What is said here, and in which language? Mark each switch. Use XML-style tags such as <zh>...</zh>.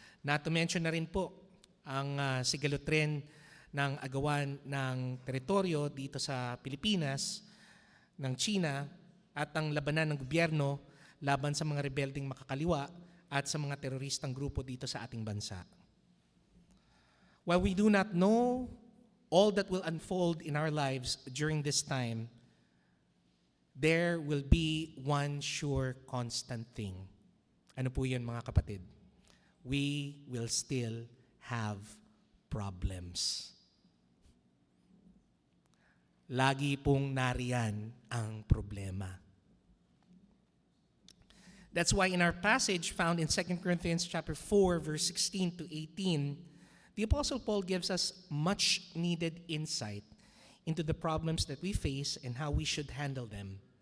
<en>Not to mention</en> <tl>na rin po ang sigalot rin ng agawan ng teritoryo dito sa Pilipinas, ng China, at ang labanan ng gobyerno laban sa mga rebelding makakaliwa at sa mga teroristang grupo dito sa ating bansa.</tl> <en>While we do not know all that will unfold in our lives during this time, there will be one sure constant thing.</en> <tl>Ano po yun, mga kapatid?</tl> <en>We will still have problems.</en> <tl>Lagi pong nariyan ang problema.</tl> <en>That's why in our passage found in 2 Corinthians chapter 4, verse 16 to 18, the Apostle Paul gives us much needed insight into the problems that we face and how we should handle them.</en>